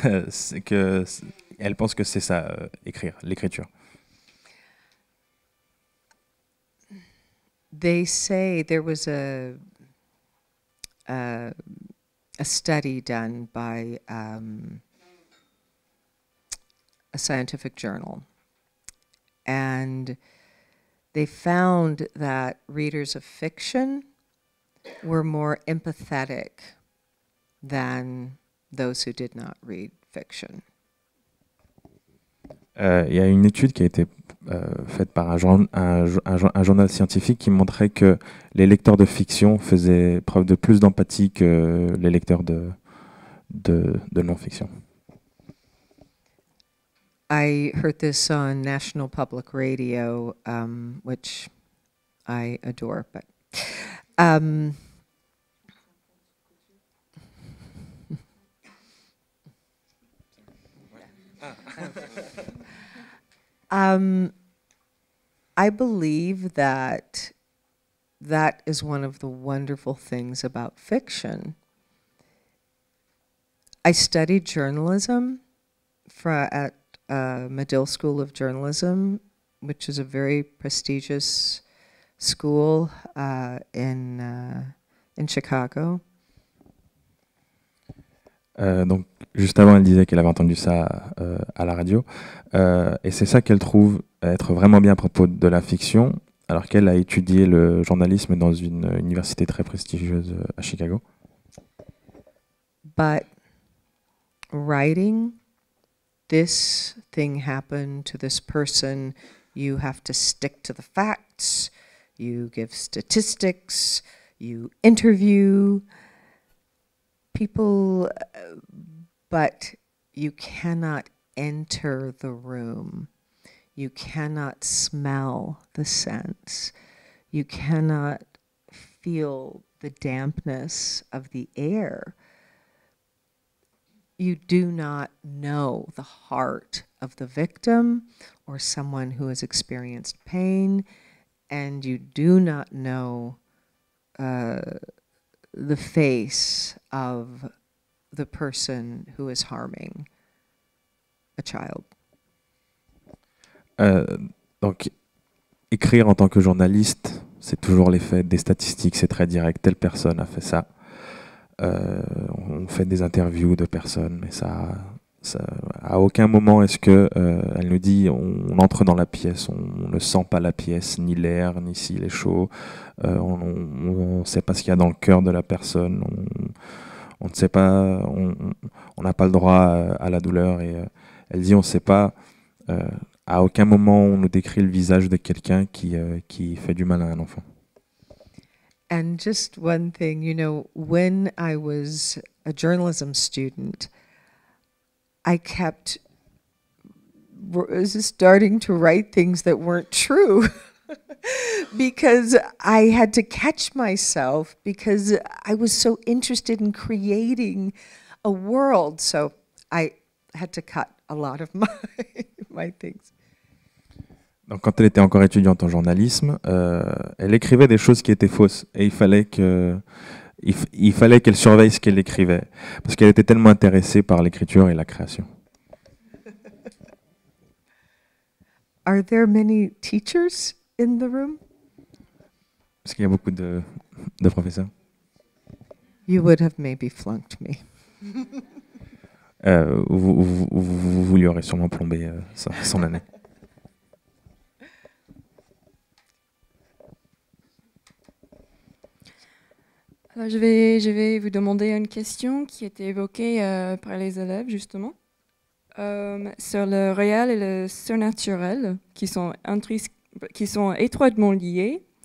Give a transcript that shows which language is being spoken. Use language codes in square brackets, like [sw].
[fr] C'est que elle pense que c'est ça, écrire, l'écriture. [en] they say there was a study done by a scientific journal, and they found that readers of fiction were more empathetic than those who did not read fiction. [fr] Il y a une étude qui a été faite par un journal scientifique qui montrait que les lecteurs de fiction faisaient preuve de plus d'empathie que les lecteurs de non-fiction. [en] I heard this on National Public Radio, which I adore, but I believe that that is one of the wonderful things about fiction. I studied journalism at Medill School of Journalism, which is a very prestigious school in Chicago. [fr] Donc, juste avant, elle disait qu'elle avait entendu ça à la radio. Et c'est ça qu'elle trouve être vraiment bien à propos de la fiction, alors qu'elle a étudié le journalisme dans une université très prestigieuse à Chicago. [en] But writing, this thing happened to this person, you have to stick to the facts, you give statistics, you interview people, but you cannot enter the room. You cannot smell the scents. You cannot feel the dampness of the air. You do not know the heart of the victim or someone who has experienced pain, and you do not know the face of the person who is harming a child. [fr] Donc, écrire en tant que journaliste, c'est toujours les faits, des statistiques, c'est très direct. Telle personne a fait ça. On fait des interviews de personnes, mais ça à aucun moment est-ce que elle nous dit on entre dans la pièce, on ne sent pas la pièce, ni l'air, ni s'il est chaud. On ne sait pas ce qu'il y a dans le cœur de la personne. On ne sait pas, on n'a pas le droit à la douleur. Et elle dit on ne sait pas. À aucun moment on nous décrit le visage de quelqu'un qui fait du mal à un enfant. [en] And just one thing, you know, when I was a journalism student, I kept starting to write things that weren't true because I had to catch myself because I was so interested in creating a world. So I had to cut a lot of my things. [fr] Donc, quand elle était encore étudiante en journalisme, elle écrivait des choses qui étaient fausses et il fallait qu'elle surveille ce qu'elle écrivait parce qu'elle était tellement intéressée par l'écriture et la création. [en] Are there many teachers in the room? [fr] Est-ce qu'il y a beaucoup de professeurs? [en] You would have maybe flunked me. [fr] Vous lui aurez sûrement plombé son année. Alors, je vais vous demander une question qui a été évoquée par les élèves, justement, sur le réel et le surnaturel, qui sont étroitement liés.